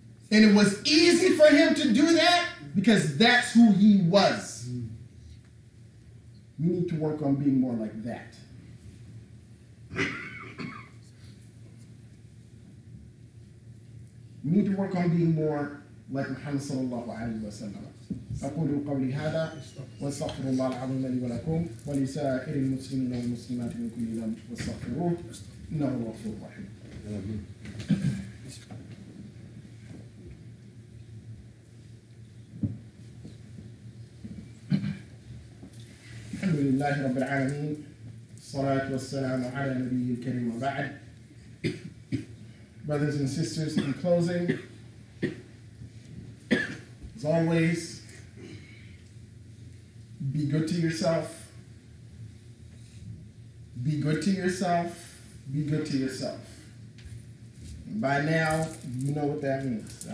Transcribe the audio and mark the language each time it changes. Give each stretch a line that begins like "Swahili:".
English: And it was easy for him to do that because that's who he was. We need to work on being more like that. We need to work on being more like Muhammad sallallahu alayhi wa sallam.
Arabic: أقول قولي هذا واستغفر الله العظيم لي ولكم ولسائر المسلمين والمسلمات من كل ذنب واستغفروه إنه هو الغفور الرحيم. الحمد لله رب العالمين الصلاة والسلام على نبي الكريم وبعد.
English: Brothers and sisters, in closing, as always, be good to yourself. Be good to yourself. Be good to yourself. And by now, you know what that means.